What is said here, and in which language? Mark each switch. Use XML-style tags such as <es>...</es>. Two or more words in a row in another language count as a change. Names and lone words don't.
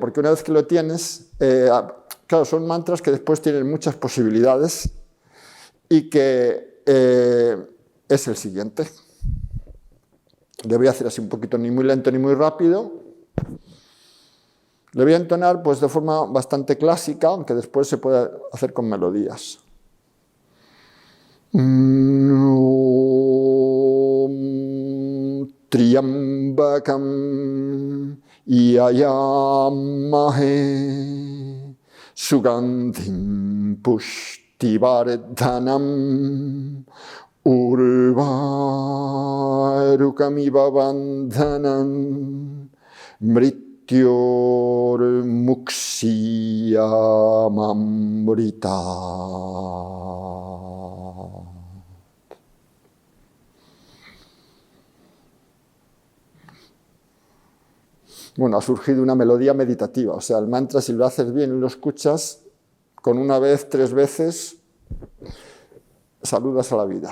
<es>Porque una vez que lo tienes, claro, son mantras que después tienen muchas posibilidades y que es el siguiente. Le voy a hacer así un poquito, ni muy lento ni muy rápido. Le voy a entonar pues, de forma bastante clásica, aunque después se puede hacer con melodías.</es> <sa>Triyambakam yayamahe sugandhim pushtivardhanam urvarukamiva bandhanam mrityor mukshiyamamrita.</sa> <es>Bueno, ha surgido una melodía meditativa. O sea, el mantra, si lo haces bien y lo escuchas, con una vez, 3 veces, saludas a la vida.</es>